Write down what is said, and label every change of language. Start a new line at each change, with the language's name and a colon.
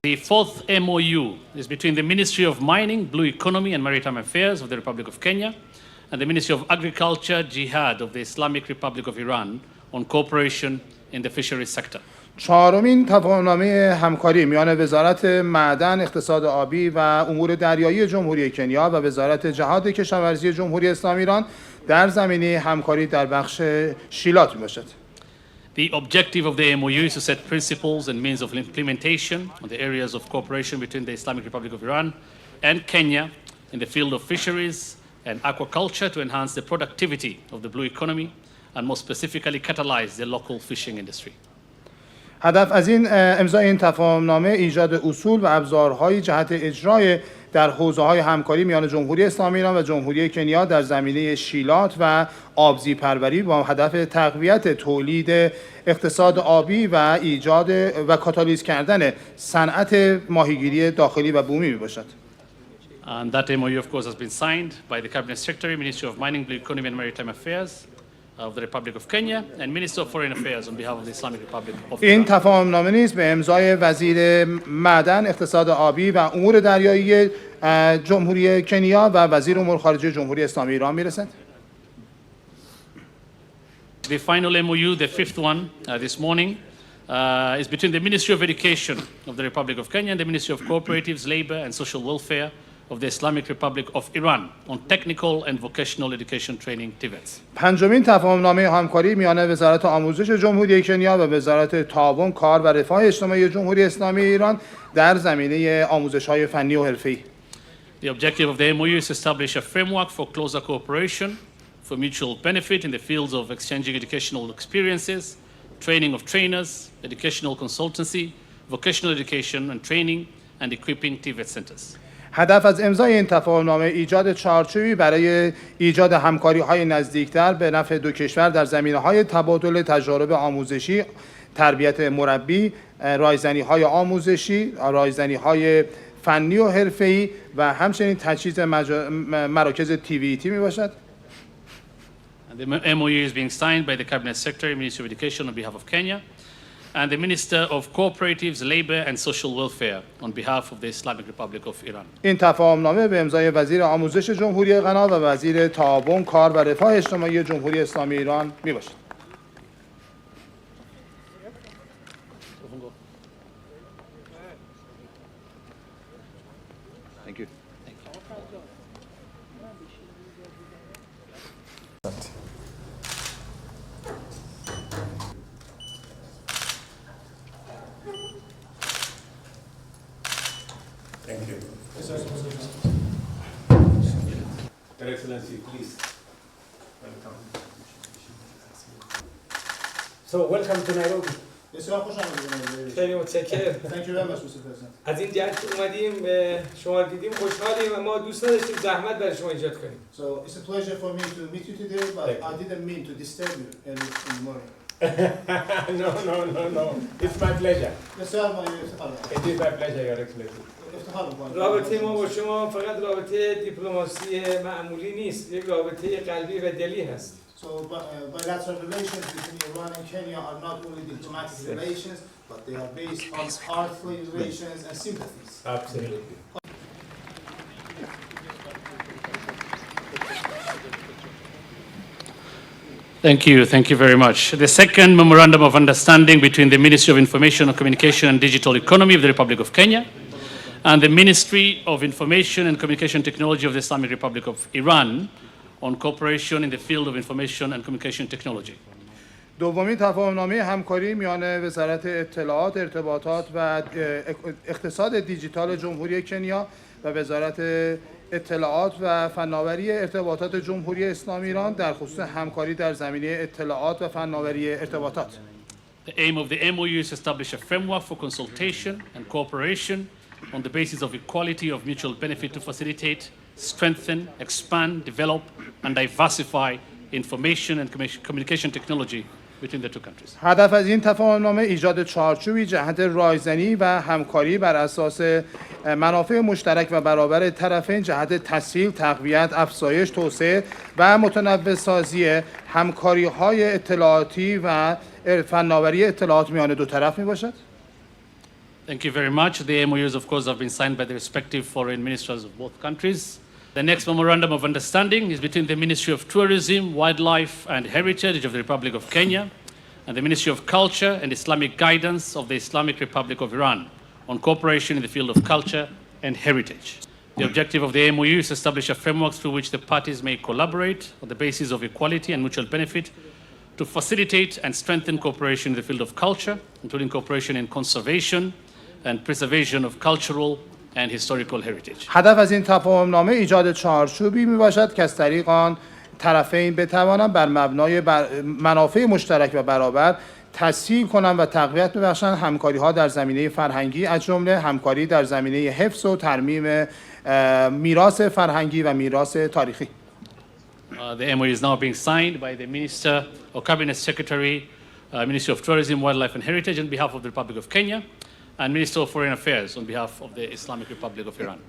English: The fourth MoU is between the Ministry of Mining, Blue Economy and Maritime Affairs of the Republic of Kenya and the Ministry of Agriculture, Jihad of the Islamic Republic of Iran on cooperation in the fisheries sector.
Persian: چهارمین تفاهمنامه همکاری میان وزارت معدن، اقتصاد آبی و امور دریایی جمهوری کنیا و وزارت جهاد کشاورزی جمهوری اسلامی ایران در زمینه همکاری در بخش شیلات میباشد.
English: The objective of the MoU is to set principles and means of implementation on the areas of cooperation between the Islamic Republic of Iran and Kenya in the field of fisheries and aquaculture to enhance the productivity of the blue economy and more specifically catalyze the local fishing industry.
Persian: هدف از این امضای این تفاهمنامه ایجاد اصول و ابزارهای جهت اجرای در حوزه‌های همکاری میان جمهوری اسلامی ایران و جمهوری کنیا در زمینه شیلات و آبزی پروری با هدف تقویت تولید اقتصاد آبی و ایجاد و کاتالیز کردن صنعت ماهیگیری داخلی و بومی میباشد.
English: And that MoU of course has been signed by the Cabinet Secretary, Ministry of Mining, Blue Economy and Maritime Affairs of the Republic of Kenya and Minister of Foreign Affairs on behalf of the Islamic Republic of
Persian: این
English: Iran.
Persian: تفاهمنامه نیز به امضای وزیر معدن، اقتصاد آبی و امور دریایی جمهوری کنیا و وزیر امور خارجه جمهوری اسلامی ایران میرسد.
English: The final MoU, the fifth one this morning, is between the Ministry of Education of the Republic of Kenya and the Ministry of Cooperatives, Labor and Social Welfare of the Islamic Republic of Iran on technical and vocational education training TVETs.
Persian: پنجمین تفاهمنامه همکاری میان وزارت آموزش جمهوری کنیا و وزارت تعاون، کار و رفاه اجتماعی جمهوری اسلامی ایران در زمینه آموزش‌های فنی و حرفه‌ای.
English: The objective of the MoU is to establish a framework for closer cooperation for mutual benefit in the fields of exchanging educational experiences, training of trainers, educational consultancy, vocational education and training, and equipping TVET centers.
Persian: هدف از امضای این تفاهمنامه ایجاد چارچوبی برای ایجاد همکاری‌های نزدیکتر به نفع دو کشور در زمینه‌های تبادل تجارب آموزشی، تربیت مربی، رایزنی‌های آموزشی، رایزنی‌های فنی و حرفه‌ای و همچنین تجهیز مراکز TVET میباشد.
English: And the MoU is being signed by the Cabinet Secretary, Ministry of Education on behalf of Kenya, and the Minister of Cooperatives, Labor and Social Welfare on behalf of the Islamic Republic of Iran.
Persian: این تفاهمنامه به امضای وزیر آموزش جمهوری غنا و وزیر تعاون، کار و رفاه اجتماعی جمهوری اسلامی ایران میباشد.
English: Thank you. Thank you. Your Excellency, please. Welcome. So welcome to Nairobi.
Persian: بسیار خوش آمدید. خیلی متشکرم.
English: Thank you very much, Mr. President.
Persian: از این جهت که اومدیم شما دیدیم خوشحالیم و ما دوست نداشتیم زحمت برای شما ایجاد کنیم.
English: So it's a pleasure for me to meet you today, but I didn't mean to disturb you early in the morning. No. It's my pleasure.
Persian: بسیار افتخار
English: It is my pleasure, Your Excellency.
Persian: افتخار می‌کنم. رابطه ما با شما فقط رابطه دیپلماسی معمولی نیست، یک رابطه قلبی و دلی هست.
English: So bilateral relations between Iran and Kenya are not only diplomatic relations, but they are based on heartfelt relations and sympathies. Absolutely. Thank you very much. The second memorandum of understanding between the Ministry of Information and Communication and Digital Economy of the Republic of Kenya and the Ministry of Information and Communication Technology of the Islamic Republic of Iran on cooperation in the field of information and communication technology.
Persian: دومین تفاهمنامه همکاری میان وزارت اطلاعات، ارتباطات و اقتصاد دیجیتال جمهوری کنیا و وزارت اطلاعات و فناوری ارتباطات جمهوری اسلامی ایران در خصوص همکاری در زمینه اطلاعات و فناوری ارتباطات.
English: The aim of the MoU is to establish a framework for consultation and cooperation on the basis of equality of mutual benefit to facilitate, strengthen, expand, develop, and diversify information and communication technology between the two countries.
Persian: هدف از این تفاهمنامه ایجاد چارچوبی جهت رایزنی و همکاری بر اساس منافع مشترک و برابر طرفین جهت تسهیل، تقویت، افزایش، توسعه و متنوع سازی همکاری‌های اطلاعاتی و فناوری اطلاعات میان دو طرف میباشد.
English: Thank you very much. The MOUs, of course, have been signed by the respective foreign ministers of both countries. The next memorandum of understanding is between the Ministry of Tourism, Wildlife and Heritage of the Republic of Kenya and the Ministry of Culture and Islamic Guidance of the Islamic Republic of Iran on cooperation in the field of culture and heritage. The objective of the MOU is to establish a framework through which the parties may collaborate on the basis of equality and mutual benefit to facilitate and strengthen cooperation in the field of culture, including cooperation in conservation and preservation of cultural and historical heritage.
Persian: هدف از این تفاهمنامه ایجاد چارچوبی میباشد که از طریق آن طرفین بتوانند بر مبنای منافع مشترک و برابر تسهیل کنند و تقویت ببخشند همکاری‌ها در زمینه فرهنگی از جمله همکاری در زمینه حفظ و ترمیم میراث فرهنگی و میراث تاریخی.
English: The MOU is now being signed by the Minister or Cabinet Secretary, Ministry of Tourism, Wildlife and Heritage on behalf of the Republic of Kenya and Minister of Foreign Affairs on behalf of the Islamic Republic of Iran.